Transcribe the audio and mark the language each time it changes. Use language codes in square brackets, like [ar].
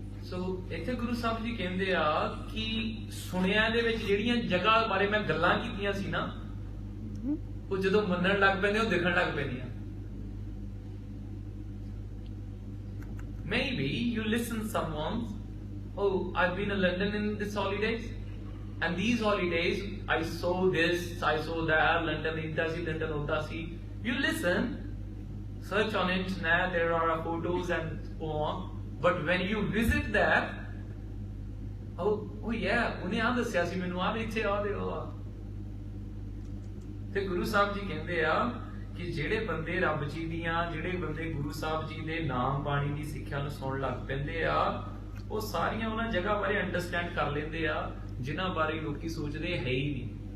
[pa] ਸੋ ਇੱਥੇ ਗੁਰੂ ਸਾਹਿਬ ਜੀ ਕਹਿੰਦੇ ਆ ਕਿ ਸੁਣਿਆ ਦੇ ਵਿੱਚ ਜਿਹੜੀਆਂ ਜਗ੍ਹਾ ਬਾਰੇ ਮੈਂ ਗੱਲਾਂ ਕੀਤੀਆਂ ਸੀ ਨਾ, ਉਹ ਜਦੋਂ ਮੰਨਣ ਲੱਗ ਪੈਂਦੇ ਉਹ ਦਿਖਣ ਲੱਗ ਪੈਂਦੀਆਂ. [en] Maybe you listen someone oh, I've been in London in this holidays, and these holidays I saw this, I saw that, [pa] London idda si, London odda si. [en] You listen, search on internet, there are photos and so on, but when you visit there, oh yeah, [pa] ਉਹਨੇ ਆ ਦੱਸਿਆ ਸੀ ਮੈਨੂੰ, ਆ ਇੱਥੇ ਆ ਦੇ ਉਹ ਆ। ਤੇ ਗੁਰੂ ਸਾਹਿਬ ਜੀ ਕਹਿੰਦੇ ਆ ਕਿ ਜਿਹੜੇ ਬੰਦੇ ਰੱਬ ਜੀ ਦੀਆਂ, ਜਿਹੜੇ ਬੰਦੇ ਗੁਰੂ ਸਾਹਿਬ ਜੀ ਦੇ ਨਾਮ ਬਾਣੀ ਦੀ ਸਿੱਖਿਆ ਨੂੰ ਸੁਣਨ ਲੱਗ ਪੈਂਦੇ ਆ, ਉਹ ਸਾਰੀਆਂ ਉਹਨਾਂ ਜਗ੍ਹਾ ਬਾਰੇ ਅੰਡਰਸਟੈਂਡ ਕਰ ਲੈਂਦੇ ਆ ਜਿਨ੍ਹਾਂ ਬਾਰੇ ਲੋਕੀ ਸੋਚਦੇ ਹੈ ਹੀ ਨਹੀਂ।